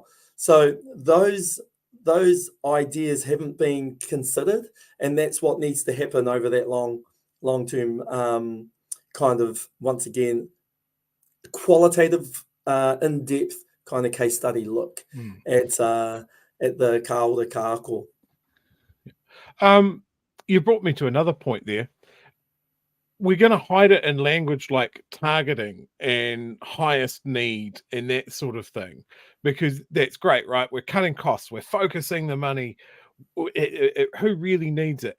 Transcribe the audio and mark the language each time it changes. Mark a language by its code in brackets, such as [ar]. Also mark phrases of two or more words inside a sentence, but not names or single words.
[en] So those ideas haven't been considered, and that's what needs to happen over that long-term kind of, once again, qualitative, in-depth kind of case study look at the [mi] ka o te kāko. [en] You brought me to another point there. We're going to hide it in language like targeting and highest need and that sort of thing, because that's great, right? We're cutting costs. We're focusing the money. Who really needs it?